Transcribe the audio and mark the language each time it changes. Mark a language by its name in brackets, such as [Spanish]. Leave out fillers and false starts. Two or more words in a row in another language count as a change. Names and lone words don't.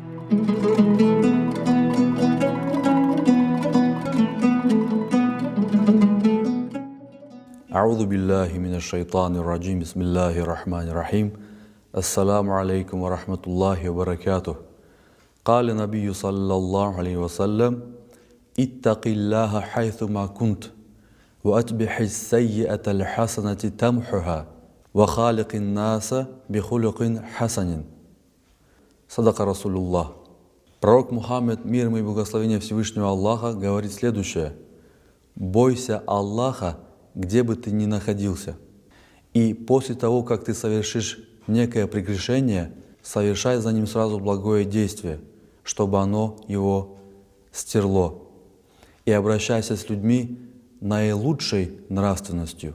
[Arabic] أعوذ بالله من الشيطان الرجيم بسم الله الرحمن الرحيم السلام عليكم ورحمة الله وبركاته قال النبي صلى الله عليه وسلم اتق الله حيثما كنت وأتبع السيئة الحسنة تمحها وخالق الناس بخلق حسن. صدق رسول الله. [Russian] Пророк Мухаммед, мир ему и благословение Всевышнего Аллаха, говорит следующее: «Бойся Аллаха, где бы ты ни находился, и после того, как ты совершишь некое прегрешение, совершай за ним сразу благое действие, чтобы оно его стерло, и обращайся с людьми наилучшей нравственностью».